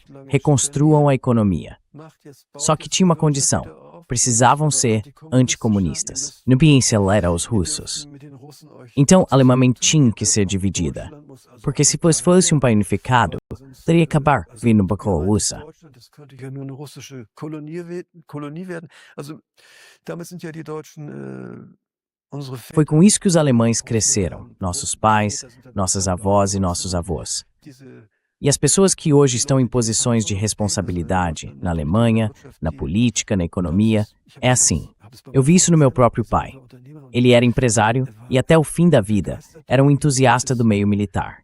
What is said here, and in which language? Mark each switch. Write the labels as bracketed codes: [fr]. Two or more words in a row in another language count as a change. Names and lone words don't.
[pt] Reconstruam a economia. Só que tinha uma condição: precisavam ser anticomunistas. Não podiam se aliar aos russos. Então, a Alemanha tinha que ser dividida. Porque se fosse um país unificado, teria que acabar vindo para a russa. [de] Das könnte ja nur eine russische Kolonie werden. Also damals sind ja die Deutschen unsere [pt] Foi com isso que os alemães cresceram, nossos pais, nossas avós e nossos avós. E as pessoas que hoje estão em posições de responsabilidade, na Alemanha, na política, na economia, é assim. Eu vi isso no meu próprio pai. Ele era empresário e até o fim da vida era um entusiasta do meio militar.